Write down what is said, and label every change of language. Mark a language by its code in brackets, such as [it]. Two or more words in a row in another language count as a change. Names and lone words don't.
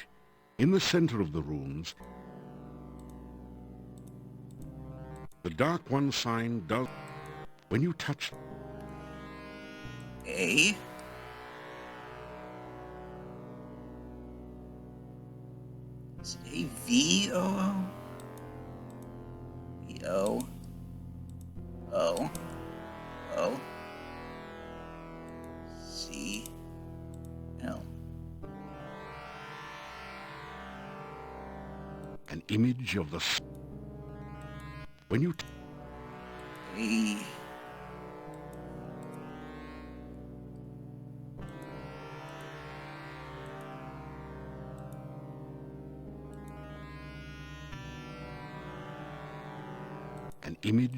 [en] In the center of the runes, the Dark One sign does... When you touch... A. Is it a V-O-O? V-O. O. O. C. L. An image of the... When you... A. An image...